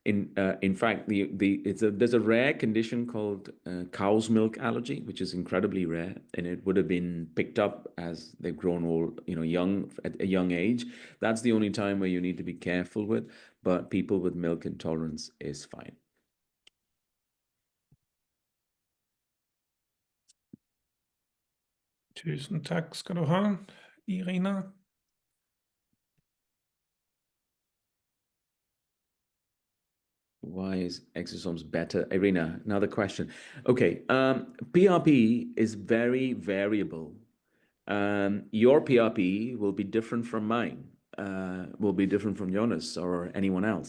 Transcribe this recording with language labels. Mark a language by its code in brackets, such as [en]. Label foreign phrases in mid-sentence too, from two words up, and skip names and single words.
[en] In fact, there's a rare condition called cow's milk allergy, which is incredibly rare, and it would have been picked up as they've grown old, young at a young age. That's the only time where you need to be careful with, but people with milk intolerance is fine. [no] Tusen takk skal du ha, Irina. [en] Why is exosomes better? Irina, another question. Okay, PRP is very variable. Your PRP will be different from mine, will be different from Jonas or anyone else.